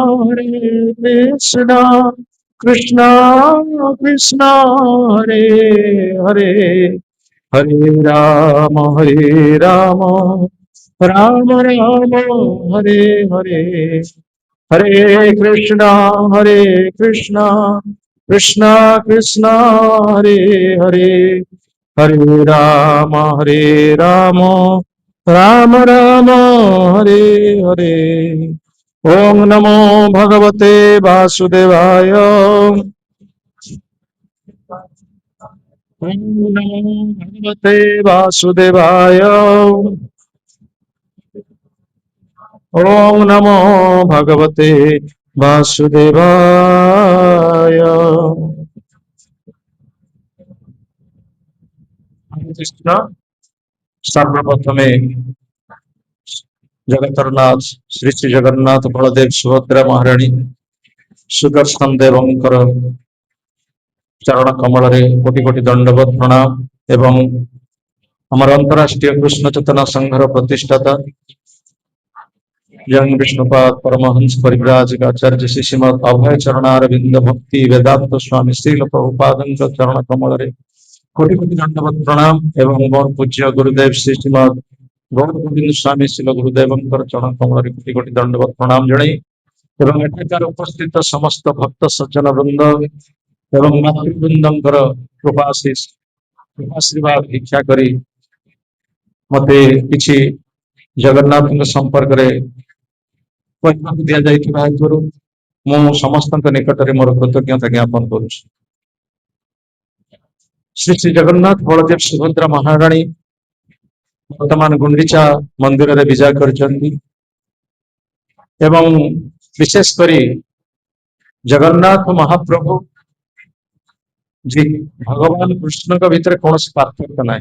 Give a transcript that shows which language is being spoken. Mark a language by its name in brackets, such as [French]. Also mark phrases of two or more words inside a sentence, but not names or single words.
[Sanskrit] कृष्णा कृष्णा हरे हरे हरे राम राम राम हरे हरे हरे कृष्णा कृष्णा कृष्णा हरे हरे हरे राम राम राम हरे हरे ओम नमो भगवते वासुदेवाय ओम नमो भगवते वासुदेवाय ओम नमो भगवते वासुदेवाय हरे कृष्ण सर्वप्रथमे [Odia] ଜଗତରନାଥ ଶ୍ରୀ ଶ୍ରୀ ଜଗନ୍ନାଥ ବଳଦେବ ସୁଭଦ୍ରା ମହାରାଣୀ ସୁଦର୍ଶନ ଦେବଙ୍କର ଚରଣ କମଳ କୋଟି କୋଟି ଦଣ୍ଡବତ ପ୍ରଣାମ ଏବଂ ଆମର ଅନ୍ତରାଷ୍ଟ୍ରୀୟ କୃଷ୍ଣ ଚେତନା ସଂଘର ପ୍ରତିଷ୍ଠାତା ଜଙ୍ଗ ବିଷ୍ଣୁପାଦ ପରମହଂସ ପରିବ୍ରାଜକ ଆଚାର୍ଯ୍ୟ ଶ୍ରୀ ଶ୍ରୀମଦ ଅଭୟ ଚରଣାରବିନ୍ଦ ଭକ୍ତି ବେଦାନ୍ତ ସ୍ୱାମୀ ଶ୍ରୀଲ ପ୍ରଭୁପାଦ ଚରଣ କମଳ କୋଟି କୋଟି ଦଣ୍ଡବତ ପ୍ରଣାମ ଏବଂ ମୋର ପୂଜ୍ୟ ଗୁରୁଦେବ ଶ୍ରୀ ଶ୍ରୀମଦ ଗୌର ଗୋବିନ୍ଦ ସ୍ୱାମୀ ଶ୍ରୀଲ ଗୁରୁଦେବ ଚରଣ କମଳ କୋଟି କୋଟି ଦଣ୍ଡବତ ପ୍ରଣାମ ଜଣାଇ ଏବଂ ଏଠାକାର ଉପସ୍ଥିତ ସମସ୍ତ ଭକ୍ତ ସଜ୍ଜନ ବୃନ୍ଦ ଏବଂ ମାତୃବୃନ୍ଦଙ୍କର କୃପାଶୀର୍ବାଦ ଭିକ୍ଷା କରି ମତେ କିଛି ଜଗନ୍ନାଥ ସମ୍ପର୍କ ରେ ଦିଆ ଯାଇଥିବା ହେତୁରୁ ମୁଁ ସମସ୍ତଙ୍କ ନିକଟରେ ମୋର କୃତଜ୍ଞତା ଜ୍ଞାପନ କରୁଛି। ଶ୍ରୀ ଶ୍ରୀ ଜଗନ୍ନାଥ ବଳଦେବ ସୁଭଦ୍ରା ମହାରାଣୀ ବର୍ତ୍ତମାନ ଗୁଣ୍ଡିଚା ମନ୍ଦିରରେ ବିଜୟ କରିଛନ୍ତି ଏବଂ ବିଶେଷ କରି ଜଗନ୍ନାଥ ମହାପ୍ରଭୁ ଯେ ଭଗବାନ କୃଷ୍ଣଙ୍କ ଭିତରେ କୌଣସି ପାର୍ଥକ୍ୟ ନାହିଁ।